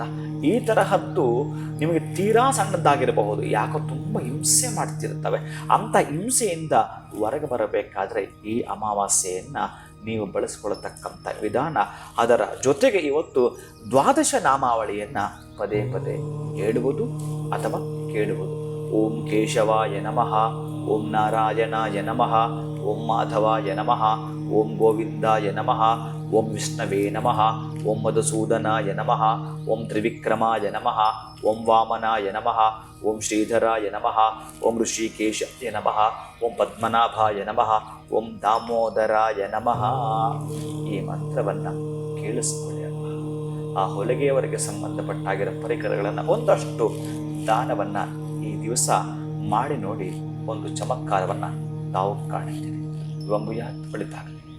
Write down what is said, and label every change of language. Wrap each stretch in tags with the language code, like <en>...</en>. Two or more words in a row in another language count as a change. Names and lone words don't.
<kn>ಈ ತರಹದ್ದು ನಿಮಗೆ ತೀರಾ ಸಣ್ಣದಾಗಿರಬಹುದು, ಯಾಕೋ ತುಂಬ ಹಿಂಸೆ ಮಾಡ್ತಿರ್ತವೆ. ಅಂಥ ಹಿಂಸೆಯಿಂದ ಹೊರಗೆ ಬರಬೇಕಾದ್ರೆ ಈ ಅಮಾವಾಸ್ಯೆಯನ್ನು ನೀವು ಬಳಸ್ಕೊಳ್ತಕ್ಕಂಥ ವಿಧಾನ, ಅದರ ಜೊತೆಗೆ ಇವತ್ತು ದ್ವಾದಶ ನಾಮಾವಳಿಯನ್ನು ಪದೇ ಪದೇ ಹೇಳುವುದು ಅಥವಾ ಕೇಳುವುದು.</kn> <sa>ಓಂ ಕೇಶವಾಯ ನಮಃ, ಓಂ ನಾರಾಯಣಾಯ ನಮಃ, ಓಂ ಮಾಧವಾಯ ನಮಃ, ಓಂ ಗೋವಿಂದಾಯ ನಮಃ, ಓಂ ವಿಷ್ಣವೇ ನಮಃ, ಓಂ ಮಧುಸೂದನಾಯ ನಮಃ, ಓಂ ತ್ರಿವಿಕ್ರಮಾಯ ನಮಃ, ಓಂ ವಾಮನಾಯ ನಮಃ, ಓಂ ಶ್ರೀಧರಾಯ ನಮಃ, ಓಂ ಋಷಿಕೇಶಾಯ ನಮಃ, ಓಂ ಪದ್ಮನಾಭಾಯ ನಮಃ, ಓಂ ದಾಮೋದರಾಯ ನಮಃ.</sa> <kn>ಈ ಮಂತ್ರವನ್ನು ಕೇಳಿಸ್ಕೊಳ್ಳಿ ಅಲ್ಲ. ಆ ಹೊಲಿಗೆಯವರಿಗೆ ಸಂಬಂಧಪಟ್ಟಾಗಿರೋ ಪರಿಕರಗಳನ್ನು ಒಂದಷ್ಟು ದಾನವನ್ನು ಈ ದಿವಸ ಮಾಡಿ ನೋಡಿ, ಒಂದು ಚಮತ್ಕಾರವನ್ನು ತಾವು ಕಾಣುತ್ತೀರಿ. ಫಲಿತಾಗ್ತದೆ.</kn>